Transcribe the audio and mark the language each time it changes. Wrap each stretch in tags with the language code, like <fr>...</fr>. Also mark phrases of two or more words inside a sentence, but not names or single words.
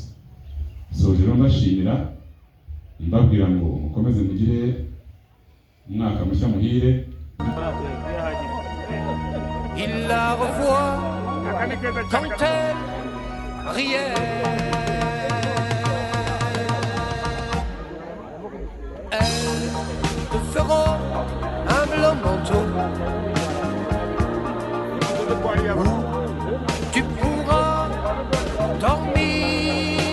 <rw>So rero mbashimira mbabwira ngo mukomeze mugire umwaka mushya muhire.</rw> <fr>Il la revoit quand elle riait. Elles te feront un blanc manteau où tu pourras dormir.</fr>